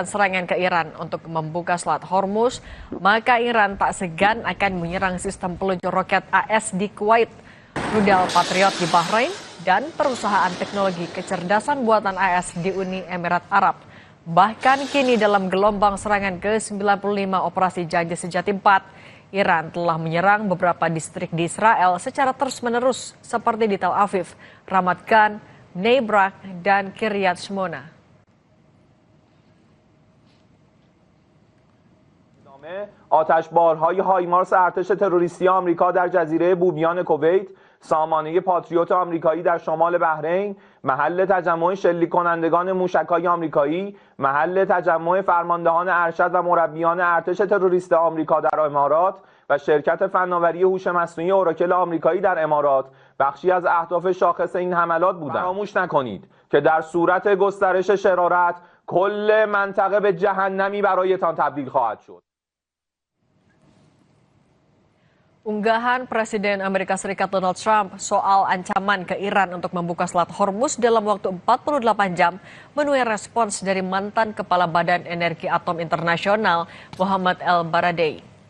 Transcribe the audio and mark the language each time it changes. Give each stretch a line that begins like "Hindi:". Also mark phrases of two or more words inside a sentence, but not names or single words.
Indonesian: serangan ke Iran untuk membuka Selat Hormuz, maka Iran tak segan akan menyerang sistem peluncur roket AS di Kuwait, rudal Patriot di Bahrain, dan perusahaan teknologi kecerdasan buatan AS di Uni Emirat Arab. Bahkan kini dalam gelombang serangan ke-95 Operasi Janji Sejati 4, Iran telah menyerang beberapa distrik di Israel secara terus-menerus seperti di Tel Aviv, Ramat Gan, Bnei Brak, dan Kiryat Shmona.
Persian: آتشبارهای هایمارس ارتش تروریستی آمریکا در جزیره بومیان کویت، سامانه پاتریوت آمریکایی در شمال بحرین، محل تجمع شلیک کنندگان موشک‌های آمریکایی، محل تجمع فرماندهان ارشد و مربیان ارتش تروریست آمریکا در امارات و شرکت فناوری هوش مصنوعی اوراکل آمریکایی در امارات بخشی از اهداف شاخص این حملات بودند. فراموش نکنید که در صورت گسترش شرارت کل منطقه به جهنمی برایتان تبدیل خواهد شد.
Indonesian: Unggahan Presiden Amerika Serikat Donald Trump soal ancaman ke Iran untuk membuka Selat Hormuz dalam waktu 48 jam menuai respons dari mantan Kepala Badan Energi Atom Internasional Mohammad El-Baradei.